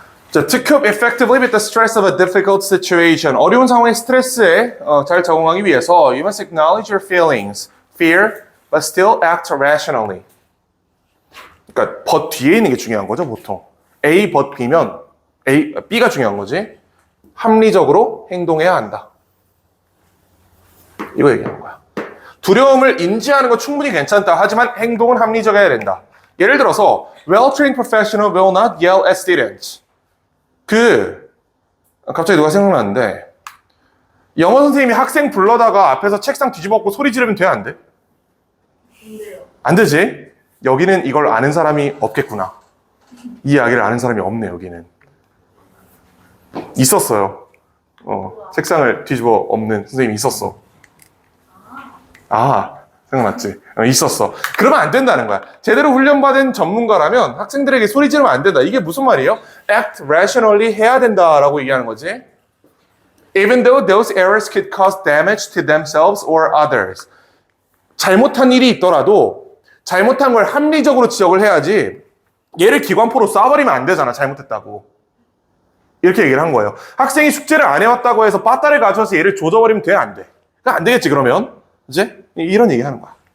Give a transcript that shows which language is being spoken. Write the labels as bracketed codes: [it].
[en] 자, to cope effectively with the stress of a difficult situation. [ko] 어려운 상황의 스트레스에 잘 적응하기 위해서 [en] you must acknowledge your feelings, fear, but still act rationally. [ko] 그러니까 but 뒤에 있는 게 중요한 거죠, 보통. A, but B면 B가 중요한 거지. 합리적으로 행동해야 한다. 이거 얘기하는 거야. 두려움을 인지하는 건 충분히 괜찮다. 하지만 행동은 합리적이어야 된다. 예를 들어서 [en] well-trained professional will not yell at students. [ko] 갑자기 누가 생각나는데 영어 선생님이 학생 불러다가 앞에서 책상 뒤집어엎고 소리 지르면 돼, 안 돼? 안 돼요. 안 되지? 여기는 이걸 아는 사람이 없겠구나. 이 이야기를 아는 사람이 없네, 여기는. 있었어요. 책상을 뒤집어 엎는 선생님이 있었어. 아, 생각났지? 있었어. 그러면 안 된다는 거야. 제대로 훈련받은 전문가라면 학생들에게 소리 지르면 안 된다. 이게 무슨 말이에요? [en] Act rationally [ko] 해야 된다라고 얘기하는 거지. [en] Even though those errors could cause damage to themselves or others. [ko] 잘못한 일이 있더라도 잘못한 걸 합리적으로 지적을 해야지 얘를 기관포로 쏴버리면 안 되잖아. 잘못했다고. 이렇게 얘기를 한 거예요. 학생이 숙제를 안 해왔다고 해서 빠따를 가져와서 얘를 조져버리면 돼? 안 돼? 그러니까 안 되겠지, 그러면. 이제 이런 얘기 하는 거야.